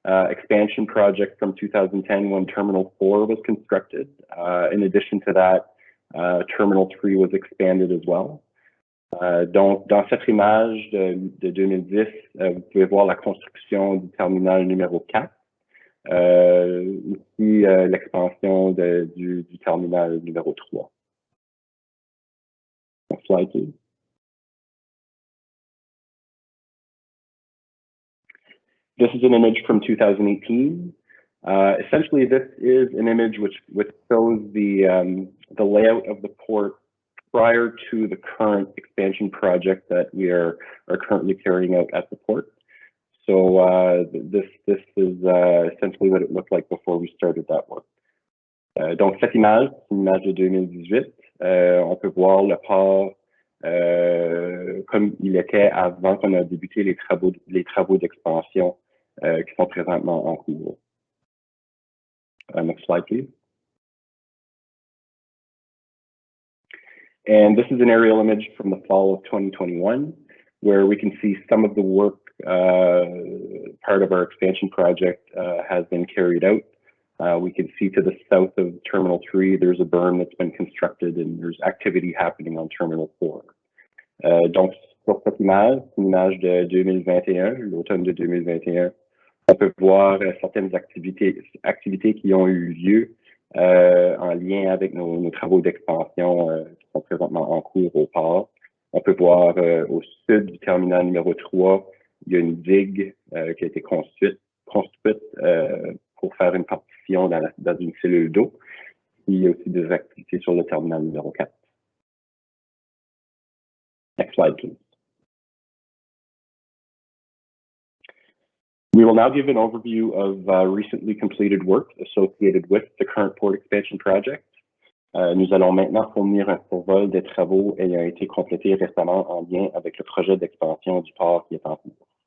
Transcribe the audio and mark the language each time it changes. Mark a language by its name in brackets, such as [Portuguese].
[English] expansion project from 2010 when Terminal 4 was constructed. In addition to that, Terminal 3 was expanded as well. [French] Donc, dans cette image de 2010, vous pouvez voir la construction du terminal numéro 4. Aussi l'expansion du terminal numéro 3. [English] Next slide, please. This is an image from 2018. Essentially, this is an image which shows the layout of the port prior to the current expansion project that we are currently carrying out at the port. So this is essentially what it looked like before we started that work. [French] Donc cette image, c'est une image de 2018. On peut voir le port comme il était avant qu'on a débuté les travaux d'expansion qui sont présentement en cours. [English] Next slide, please. And this is an aerial image from the fall of 2021, where we can see some of the work part of our expansion project has been carried out. We can see to the south of Terminal 3, there's a berm that's been constructed and there's activity happening on Terminal 4. [French] Donc, sur cette image, c'est une image de 2021, l'automne de 2021. On peut voir certaines activités qui ont eu lieu en lien avec nos travaux d'expansion qui sont présentement en cours au port. On peut voir au sud du terminal numéro 3, il y a une digue qui a été construite pour faire une partition dans une cellule d'eau. Il y a aussi des activités sur le terminal numéro 4. [English] Next slide, please. We will now give an overview of recently completed work associated with the current port expansion project. [French] Nous allons maintenant fournir un survol des travaux ayant été complétés récemment en lien avec le projet d'expansion du port qui est en cours.